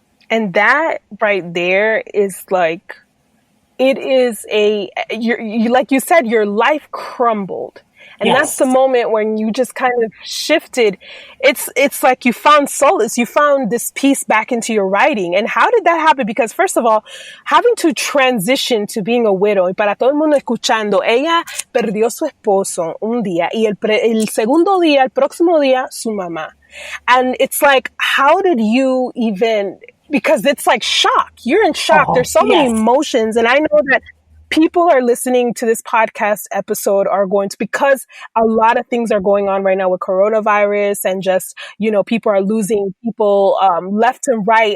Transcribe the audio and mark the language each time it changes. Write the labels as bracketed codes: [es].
[en] And that right there is like, it is like you said, your life crumbled. And that's the moment when you just kind of shifted. It's like you found solace. You found this piece back into your writing. And how did that happen? Because first of all, having to transition to being a widow, [es] y para todo el mundo escuchando, ella perdió su esposo un día y el segundo día, el próximo día, su mamá. [en] And it's like, how did you even, because it's like shock. You're in shock. There's so many emotions. And I know that people are listening to this podcast episode are going to, because a lot of things are going on right now with coronavirus and just, people are losing people left and right.